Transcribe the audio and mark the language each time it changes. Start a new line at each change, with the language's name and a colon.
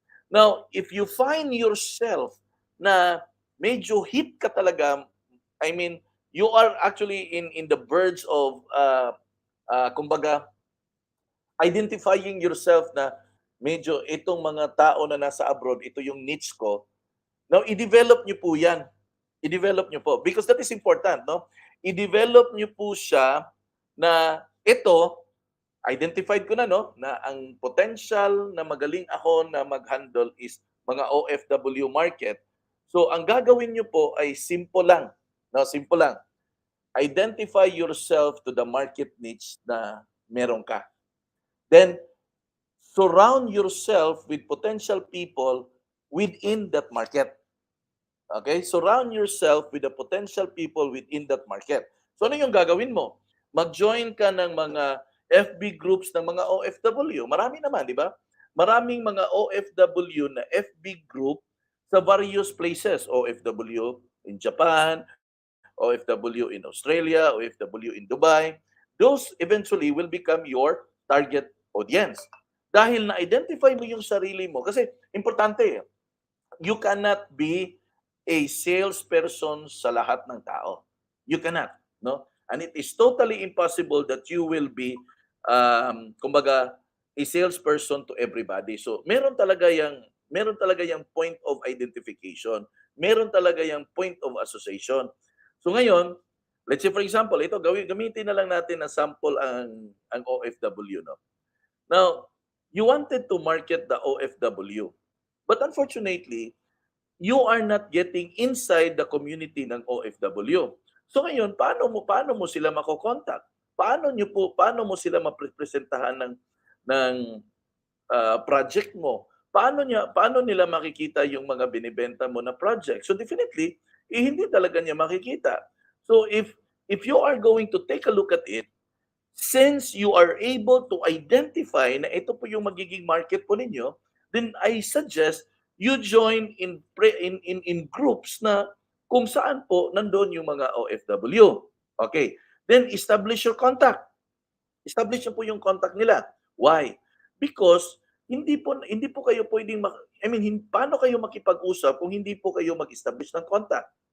English: Now, if you find yourself
Filipino: na medyo hit ka talaga,
English: I mean, you are actually in the verge of kumbaga identifying yourself
Filipino: na medyo itong mga tao na nasa abroad, ito yung niche ko. Now, i-develop niyo po 'yan. I-develop niyo po
English: because that is important,
Filipino: no? I-develop niyo po siya na ito identified ko na, no, na ang potential na magaling ako na mag-handle is mga OFW market. So ang gagawin niyo po ay simple lang, no, simple lang.
English: Identify yourself to the market niche
Filipino: na meron ka.
English: Then surround yourself with potential people within that market. Okay? Surround yourself with the potential people within that market.
Filipino: So ano yung gagawin mo? Mag-join ka ng mga FB groups ng mga OFW. Marami naman, di ba? Maraming mga OFW na FB group sa various places.
English: OFW in Japan, OFW in Australia, OFW in Dubai. Those eventually will become your target audience.
Filipino: Dahil na-identify mo yung sarili mo. Kasi importante,
English: you cannot be a salesperson
Filipino: sa lahat ng tao.
English: You cannot, no? And it is totally impossible that you will be kumbaga a salesperson to everybody.
Filipino: So, meron talaga yung point of identification. Meron talaga yung point of association. So ngayon,
English: let's say for example,
Filipino: ito gamitin na lang natin na sample ang OFW, no.
English: Now, you wanted to market the OFW. But unfortunately, you are not getting inside the community ng OFW.
Filipino: So ngayon, paano mo sila mako-contact? Paano mo sila maprepresentahan ng project mo? Paano nila makikita yung mga binibenta mo na project? So definitely, hindi talaga niya makikita.
English: So if you are going to take a look at it, since you are able to identify
Filipino: na ito po yung magiging market po ninyo,
English: then I suggest you join in groups
Filipino: na kung saan po nandoon yung mga OFW.
English: Okay. Then establish your contact.
Filipino: Establish po yung contact nila. Why? Because hindi po kayo pwedeng paano kayo makipag-usap kung hindi po kayo mag-establish ng contact?